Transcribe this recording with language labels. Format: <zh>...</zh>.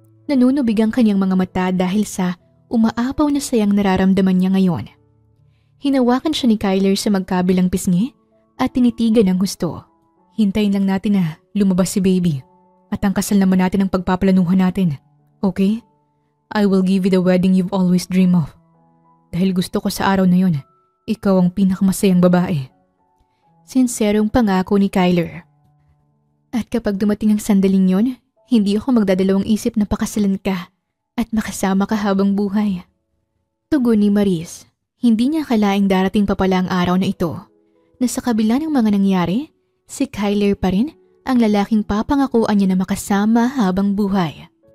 <tl>Nanunubig ang kanyang mga mata dahil sa umaapaw na sayang nararamdaman niya ngayon. Hinawakan siya ni Kyler sa magkabilang pisngi at tinitigan ng husto. Hintayin lang natin na lumabas si baby at ang kasal naman natin ang pagpaplanuhan natin. Okay?</tl> <en>I will give you the wedding you've always dreamed of.</en> <tl>Dahil gusto ko sa araw na yon, ikaw ang pinakamasayang babae. Sinserong pangako ni Kyler. At kapag dumating ang sandaling yon, hindi ako magdadalawang isip na pakasalan ka at makasama ka habang buhay. Tugon ni Maris, hindi niya akalaing darating pa pala ang araw na ito, na sa kabila ng mga nangyari, si Kyler pa rin ang lalaking papangakuan niya na makasama habang buhay.</tl>